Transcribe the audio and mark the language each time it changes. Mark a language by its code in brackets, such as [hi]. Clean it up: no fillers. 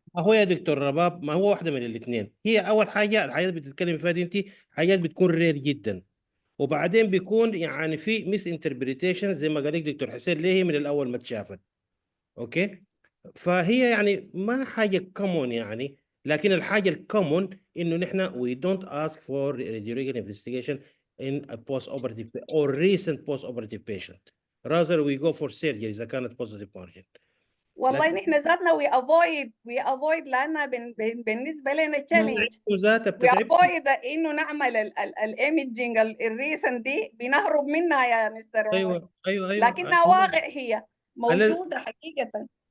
[ar] ما هو يا دكتور رباب، ما هو واحده من الاثنين. هي اول حاجه الحاجات بتتكلم فيها دي انت حاجات بتكون رير جدا، وبعدين بيكون يعني في ميس انتربريتيشن زي ما قال لك دكتور حسين ليه هي من الاول ما اتشافت. اوكي، فهي يعني ما حاجه كومون يعني. لكن الحاجه الكومون انه نحن [en] we don't ask for radiological investigation in a post-operative or recent post-operative patient. rather we go for surgery [ar] اذا كانت [en] positive margin. [ar] والله نحن ذاتنا [en] we avoid [ar] لانها بالنسبه لنا تشالنج. [en] we avoid [ar] انه نعمل الايمجنج الريسنت دي، بنهرب منها يا مستر عمر. ايوه لكنها واقع، هي موجوده حقيقه.